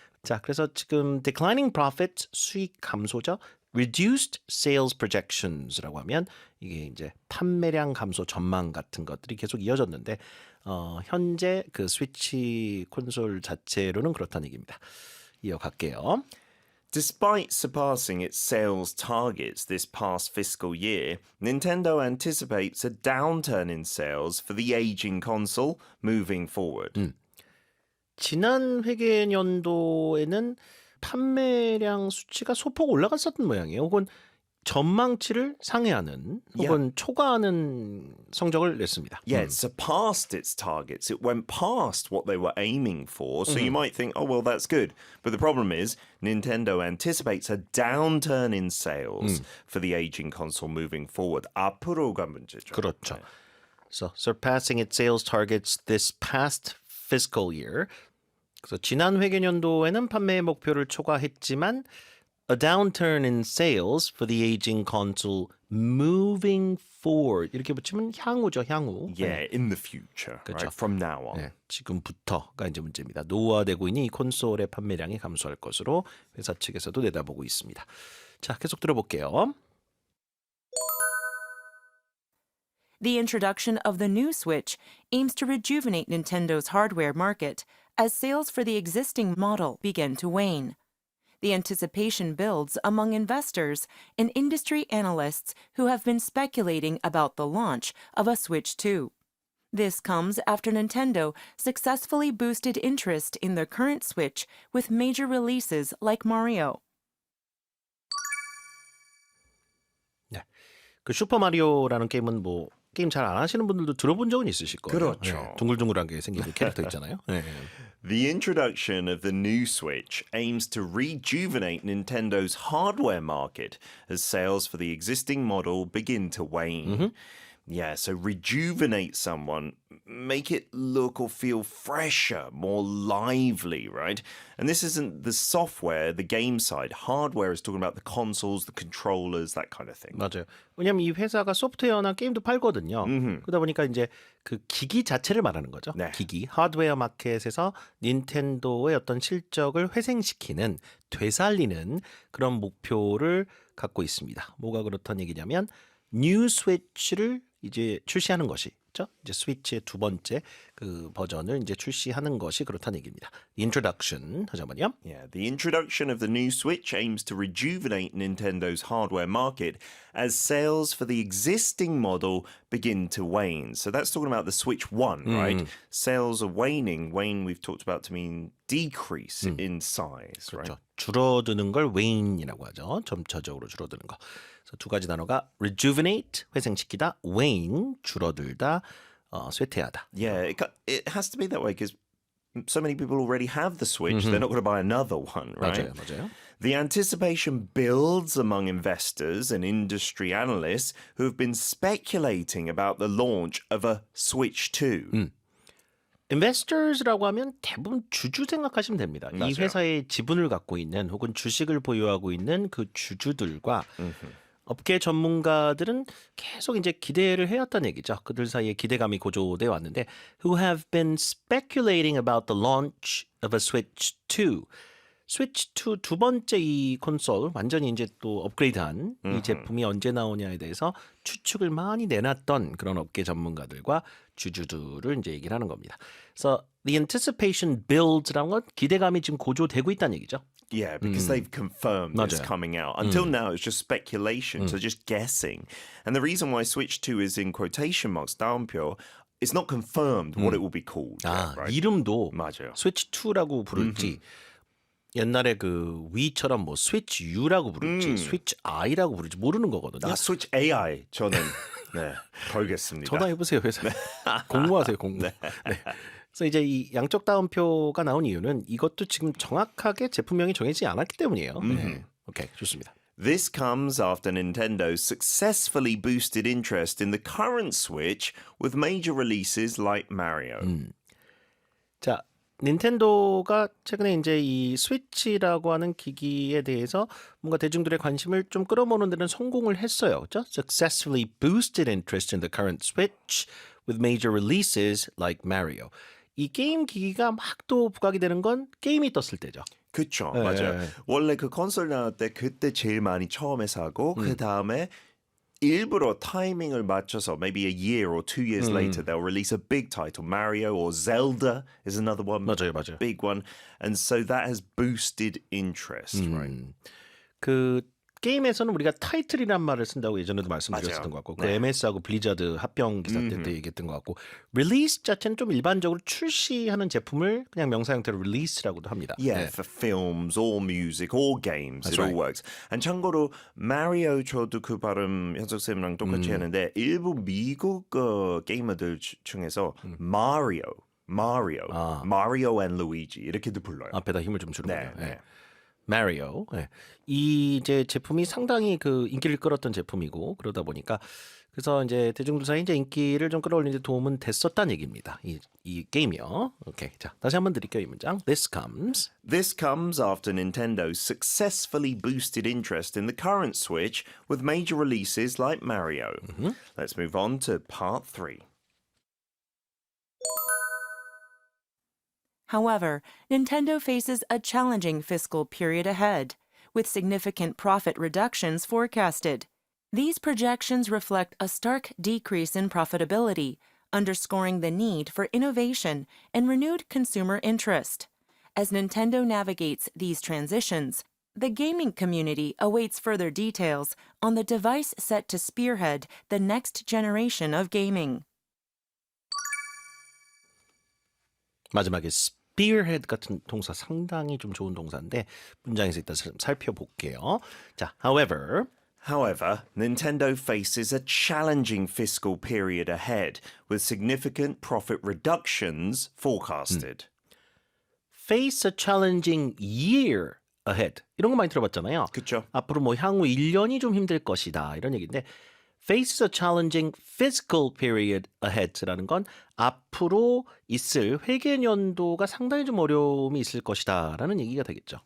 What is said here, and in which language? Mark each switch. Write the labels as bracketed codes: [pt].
[ko] 자, 그래서 지금 [en] declining profit, [ko] 수익 감소죠. [en] reduced sales projections [ko] 라고 하면 이게 이제 판매량 감소 전망 같은 것들이 계속 이어졌는데 현재 그 스위치 콘솔 자체로는 그렇다는 얘기입니다. 이어갈게요. [en] Despite surpassing its sales targets this past fiscal year, Nintendo anticipates a downturn in sales for the aging console moving forward. [ko] 지난 회계년도에는 판매량 수치가 소폭 올라갔었던 모양이에요. 혹은 전망치를 상회하는 혹은 초과하는 성적을 냈습니다. [en] Yeah, it surpassed its targets. It went past what they were aiming for. So you might think, oh, well, that's good. But the problem is, Nintendo anticipates a downturn in sales for the aging console moving forward. [ko] 앞으로가 문제죠. 그렇죠. [en] So surpassing its sales targets this past fiscal year. [ko] 그래서 지난 회계년도에는 판매 목표를 초과했지만 [en] a downturn in sales for the aging console moving forward. [ko] 이렇게 붙이면 향후죠, 향후. [en] Yeah, in the future, [ko] 그렇죠. [en] right? From now on. [ko] 네, 지금부터가 이제 문제입니다. 노후화되고 있는 이 콘솔의 판매량이 감소할 것으로 회사 측에서도 내다보고 있습니다. 자, 계속 들어볼게요. [en] The introduction of the new Switch aims to rejuvenate Nintendo's hardware market as sales for the existing model begin to wane. The anticipation builds among investors and industry analysts who have been speculating about the launch of a Switch 2. This comes after Nintendo successfully boosted interest in the current Switch with major releases like Mario. [ko] 네, 그 슈퍼 마리오라는 게임은 뭐 게임 잘 안 하시는 분들도 들어본 적은 있으실 거예요. 그렇죠. 네, 둥글둥글한 게 생긴 그 캐릭터 있잖아요. 네. [en] The introduction of the new Switch aims to rejuvenate Nintendo's hardware market as sales for the existing model begin to wane. Yeah, so rejuvenate someone, make it look or feel fresher, more lively, right? And this isn't the software, the game side. Hardware is talking about the consoles, the controllers, that kind of thing. [ko] 맞아요. 왜냐하면 이 회사가 소프트웨어나 게임도 팔거든요. 그러다 보니까 이제 그 기기 자체를 말하는 거죠. 네. 기기, 하드웨어 마켓에서 닌텐도의 어떤 실적을 회생시키는, 되살리는 그런 목표를 갖고 있습니다. 뭐가 그렇다는 얘기냐면 뉴 스위치를 이제 출시하는 것이 이제 스위치의 두 번째 그 버전을 이제 출시하는 것이 그렇다는 얘기입니다. Introduction 다시 한번요. [en] Yeah, the introduction of the new Switch aims to rejuvenate Nintendo's hardware market as sales for the existing model begin to wane. So that's talking about the Switch 1, right? Sales are waning. Wane we've talked about to mean decrease in size, right? [ko] 그렇죠. 줄어드는 걸 wane이라고 하죠. 점차적으로 줄어드는 거. 그래서 두 가지 단어가 rejuvenate 회생시키다, wane 줄어들다, 쇠퇴하다. [en] Yeah, it has to be that way because so many people already have the Switch. They're not going to buy another one, right? [ko] 맞아요. [en] The anticipation builds among investors and industry analysts who have been speculating about the launch of a Switch 2. [ko] Investors라고 하면 대부분 주주 생각하시면 됩니다. 이 맞아요. 회사의 지분을 갖고 있는 혹은 주식을 보유하고 있는 그 주주들과 업계 전문가들은 계속 이제 기대를 해왔다는 얘기죠. 그들 사이에 기대감이 고조돼 왔는데 [en] who have been speculating about the launch of a Switch 2. [ko] 스위치 2 두 번째 이 콘솔 완전히 이제 또 업그레이드한 이 제품이 언제 나오냐에 대해서 추측을 많이 내놨던 그런 업계 전문가들과 주주들을 이제 얘기를 하는 겁니다. 그래서 [en] the anticipation builds [ko] 라는 건 기대감이 지금 고조되고 있다는 얘기죠. [en] Yeah, because they've confirmed it's [ko] 맞아요. [en] coming out. Until now, it's just speculation, so just guessing. And the reason why Switch 2 is in quotation marks, 다운표, it's not confirmed what it will be called. [ko] 아, [en] yet, right? [ko] 이름도 맞아요. 스위치 2라고 부를지 옛날에 그 위처럼 뭐 스위치 U라고 부를지 스위치 I라고 부를지 모르는 거거든요. 아, Switch AI 저는 네, 걸겠습니다. 전화해보세요 회사에. 공모하세요 공모. 네. 그래서 이제 이 양적 다운표가 나온 이유는 이것도 지금 정확하게 제품명이 정해지지 않았기 때문이에요. 네. 오케이 좋습니다. [en] This comes after Nintendo successfully boosted interest in the current Switch with major releases like Mario. [ko] 자, 닌텐도가 최근에 이제 이 스위치라고 하는 기기에 대해서 뭔가 대중들의 관심을 좀 끌어모으는 데는 성공을 했어요. 그렇죠? [en] Successfully boosted interest in the current Switch with major releases like Mario. [ko] 이 게임 기기가 막 또 부각이 되는 건 게임이 떴을 때죠. 그쵸, 네. 맞아요. 원래 그 콘솔 나올 때 그때 제일 많이 처음에 사고 그 다음에 일부러 타이밍을 맞춰서 [en] maybe a year or 2 years later they'll release a big title. Mario or Zelda is another one. [ko] 맞아요, 맞아요. [en] Big one. And so that has boosted interest, right? [ko] 그 게임에서는 우리가 타이틀이란 말을 쓴다고 예전에도 맞아요. 말씀드렸었던 것 같고 그 네. MS하고 블리자드 합병 기사 때도 얘기했던 것 같고 릴리스 자체는 좀 일반적으로 출시하는 제품을 그냥 명사 형태로 릴리스라고도 합니다. [en] Yeah, [ko] 네. [en] for films or music or games, That's it all right. works. [ko] And 참고로 마리오 저도 그 발음 현석 쌤이랑 똑같이 하는데 일부 미국 게이머들 중에서 마리오 and Luigi 이렇게도 불러요. 앞에다 힘을 좀 주는 네, 거예요. 네. 마리오. 네. 이 이제 제품이 상당히 그 인기를 끌었던 제품이고 그러다 보니까 그래서 이제 대중들 사이에 이제 인기를 좀 끌어올리는 데 도움은 됐었다는 얘기입니다. 이 게임이요. 오케이. 자, 다시 한번 드릴게요, 이 문장. [en] This comes after Nintendo successfully boosted interest in the current Switch with major releases like Mario. Let's move on to part 3. However, Nintendo faces a challenging fiscal period ahead, with significant profit reductions forecasted. These projections reflect a stark decrease in profitability, underscoring the need for innovation and renewed consumer interest. As Nintendo navigates these transitions, the gaming community awaits further details on the device set to spearhead the next generation of gaming. [ko] 마지막에 spearhead 같은 동사 상당히 좀 좋은 동사인데 문장에서 일단 살펴볼게요. 자, however, [en] Nintendo faces a challenging fiscal period ahead with significant profit reductions forecasted. face a challenging year ahead. [ko] 이런 거 많이 들어봤잖아요. 그쵸. 앞으로 뭐 향후 1년이 좀 힘들 것이다. 이런 얘기인데 [en] face a challenging fiscal period ahead [ko] 라는 건 앞으로 있을 회계년도가 상당히 좀 어려움이 있을 것이다라는 얘기가 되겠죠.